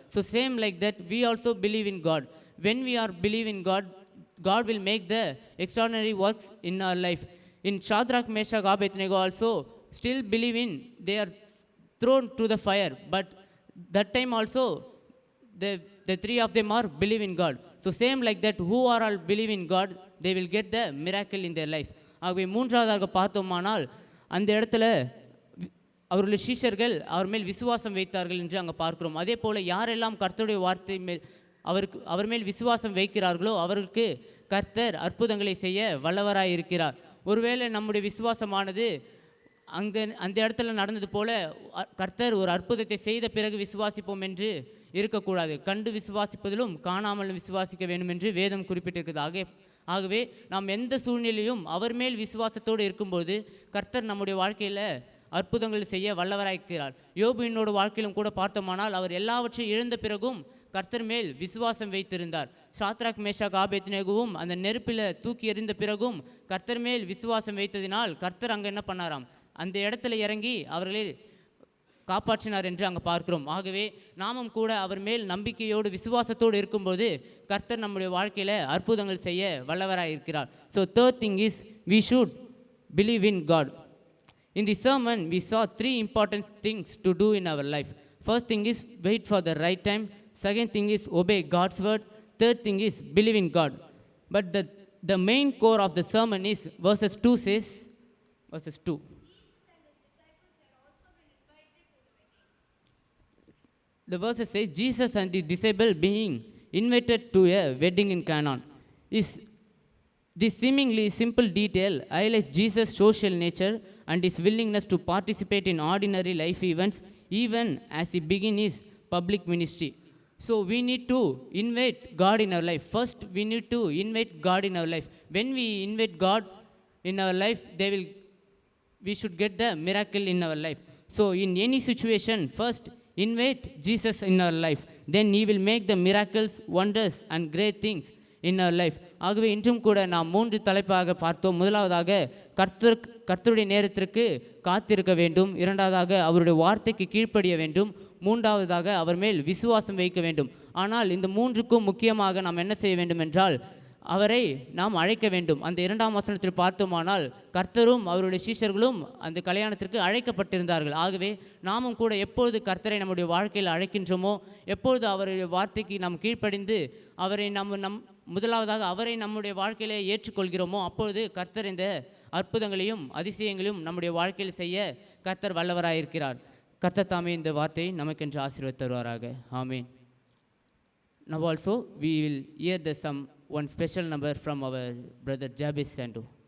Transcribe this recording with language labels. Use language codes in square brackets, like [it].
[en] So same like that, we also believe in God. When we are believe in God, God will make the extraordinary works in our life. In Shadrach, Meshach, Abednego also still believe in, they are thrown to the fire, but that time also the three of them are believe in God. So same like that, who are all believe in God, they will get the miracle in their life. [ta] ஆகவே மூன்றாவதாக பார்த்தோமானால் அந்த இடத்துல அவருடைய சீஷர்கள் அவர் மேல் விசுவாசம் வைத்தார்கள் என்று அங்கே பார்க்கிறோம். அதே போல் யாரெல்லாம் கர்த்தருடைய வார்த்தை மேல் அவர் மேல் விசுவாசம் வைக்கிறார்களோ அவருக்கு கர்த்தர் அற்புதங்களை செய்ய வல்லவராய் இருக்கிறார். ஒருவேளை நம்முடைய விசுவாசமானது அந்த இடத்துல நடந்தது போல கர்த்தர் ஒரு அற்புதத்தை செய்த பிறகு விசுவாசிப்போம் என்று இருக்கக்கூடாது. கண்டு விசுவாசிப்பதிலும் காணாமல் விசுவாசிக்க வேண்டும் என்று வேதம் குறிப்பிட்டிருக்கிறது. ஆகவே நாம் எந்த சூழ்நிலையும் அவர் மேல் விசுவாசத்தோடு இருக்கும்போது கர்த்தர் நம்முடைய வாழ்க்கையில் அற்புதங்கள் செய்ய வல்லவராயிருக்கிறார். யோபுவினோட வாழ்க்கையிலும் கூட பார்த்தோமானால் அவர் எல்லாவற்றையும் இழந்த பிறகும் கர்த்தர் மேல் விசுவாசம் வைத்திருந்தார். சாத்ராக், மேஷாக், ஆபேத்நேகோவும் அந்த நெருப்பில் தூக்கி எறிந்த பிறகும் கர்த்தர் மேல் விசுவாசம் வைத்ததினால் கர்த்தர் அங்கே என்ன பண்ணாராம், அந்த இடத்துல இறங்கி அவர்களை காப்பாற்றினார் என்று அங்கே பார்க்கிறோம். ஆகவே நாமும் கூட அவர் மேல் நம்பிக்கையோடு விசுவாசத்தோடு இருக்கும்போது கர்த்தர் நம்முடைய வாழ்க்கையில் அற்புதங்கள் செய்ய வல்லவராக இருக்கிறார். [en] So third thing is we should believe in God. In the sermon we saw three important things to do in our life. First thing is wait for the right time. Second thing is obey God's word. Third thing is believe in God. But the main core of the sermon is verses 2 says, verses 2. The verses say Jesus and the disciple being invited to a wedding in Canaan. This seemingly simple detail highlights Jesus' social nature and his willingness to participate in ordinary life events even as he begins his public ministry. So we need to invite God in our life. First we need to invite God in our life. When we invite God in our life, we should get the miracle in our life. So in any situation, first invite Jesus in our life. Then he will make the miracles, wonders and great things in our life. [ta] ஆகவே இன்றும் கூட நாம் 3 தலைப்பாக பார்த்தோம். முதலாவதாக கர்த்தருடைய நேரத்திற்கு காத்திருக்க வேண்டும். இரண்டாவதாக அவருடைய வார்த்தைக்கு கீழ்ப்படிய வேண்டும். மூன்றாவதாக அவர் மேல் விசுவாசம் வைக்க வேண்டும். ஆனால் இந்த 3க்கும் முக்கியமாக நாம் என்ன செய்ய வேண்டும் என்றால் அவரை நாம் அழைக்க வேண்டும். அந்த 2ஆம் வசனத்தில் பார்த்தோமானால் கர்த்தரும் அவருடைய சீஷர்களும் அந்த கல்யாணத்திற்கு அழைக்கப்பட்டிருந்தார்கள். ஆகவே நாமும் கூட எப்பொழுது கர்த்தரை நம்முடைய வாழ்க்கையில் அழைக்கின்றோமோ, எப்பொழுது அவருடைய வார்த்தைக்கு நாம் கீழ்ப்படிந்து அவரை முதலாவதாக அவரை நம்முடைய வாழ்க்கையிலே ஏற்றுக்கொள்கிறோமோ அப்பொழுது கர்த்தர் இந்த அற்புதங்களையும் அதிசயங்களையும் நம்முடைய வாழ்க்கையில் செய்ய கர்த்தர் வல்லவராயிருக்கிறார். கர்த்தர் தாமே இந்த வார்த்தையை நமக்கென்று ஆசீர்வாதம் தருவாராக. ஆமென். [en] Now also we will hear one special number from our brother Jabez Sandu.